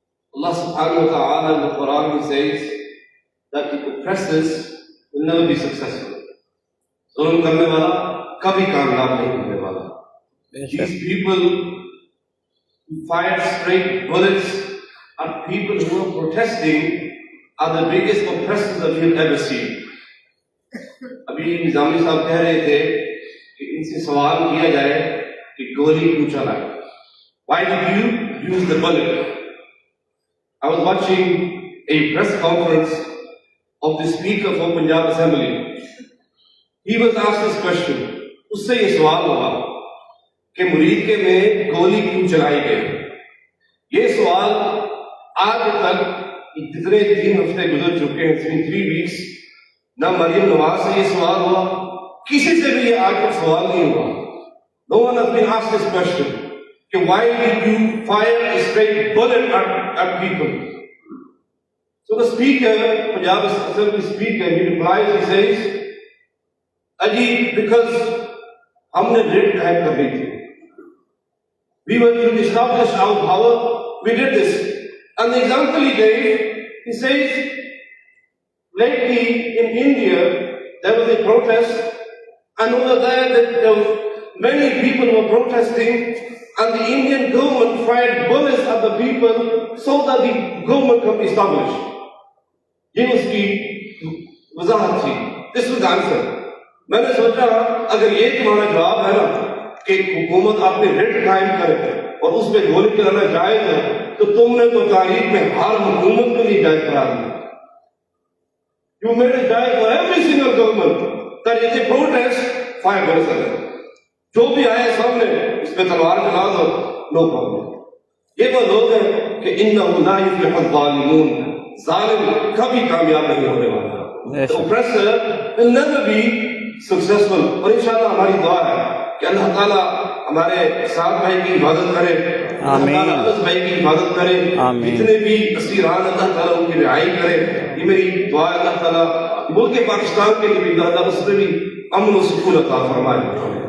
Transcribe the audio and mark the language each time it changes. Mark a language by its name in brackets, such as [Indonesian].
[English] Allah subhanahu wa ta'ala in the Quran he says that the oppressors will never be successful. [Urdu] ظلم کرنے والا کبھی کامیاب نہیں ہونے والا. [English] These people who fire straight bullets are people who are protesting are the biggest oppressors that we have ever seen. [Urdu] ابھی نظامی صاحب کہہ رہے تھے کہ ان سے سوال کیا جائے کہ گولی کیوں چلائے. [English] Why did you use the bullet? I was watching a press conference of the Speaker for Punjab Assembly. He was asked this question. [Urdu] اس سے یہ سوال ہوا کہ مرید کے میں گولی کیوں چلائی گئی. یہ سوال آج تک جتنے 3 ہفتے گزر چکے ہیں, 3 weeks, نہ مریم نواز سے یہ سوال ہوا, کسی سے بھی یہ آج تک سوال نہیں ہوا. [English] No one has been asked this question. Why did you fire a straight bullet at people? So the speaker, Punjab Assembly speaker, he replies, he says, Aji, because [Urdu] humne writ qa'im karni thi. [English] We were to establish our power, we did this. And the example he gave, he says, lately in India, there was a protest, and over there many people were protesting, and the Indian government fired bullets at the people so that the government could be established. [Urdu] یہ اس کی وضاحت تھی. [English] This was the answer. [Urdu] میں نے سوچا اگر یہ تمہارا جواب ہے نا کہ حکومت اپنے ریٹ قائم کرے اور اس پہ گولی چلانا جائز ہے, تو تم نے تو تاریخ میں ہر حکومت کو نہیں جائز قرار دیا. [English] You made it jaiz for every single government that if they protest, fire bullets at them. [Urdu] جو بھی آئے سامنے اس پہ تلوار چلا دو, نو پرابلم. یہ وہ لوگ ہیں کہ [Arabic] انہم لا یفلح الظالمون, [Urdu] ظالم کبھی کامیاب نہیں ہونے والا. [English] The oppressor will never be successful. [Urdu] اور انشاءاللہ ہماری دعا ہے کہ اللہ تعالیٰ ہمارے ساتھ بھائی کی حفاظت کرے, اللہ تعالیٰ اس بھائی کی حفاظت کرے, جتنے بھی اسیران اللہ تعالیٰ ان کی رہائی کرے. یہ میری دعا ہے. اللہ تعالیٰ ملک پاکستان کے لیے بھی اللہ تعالیٰ اس میں بھی امن و سکون عطا فرمائے.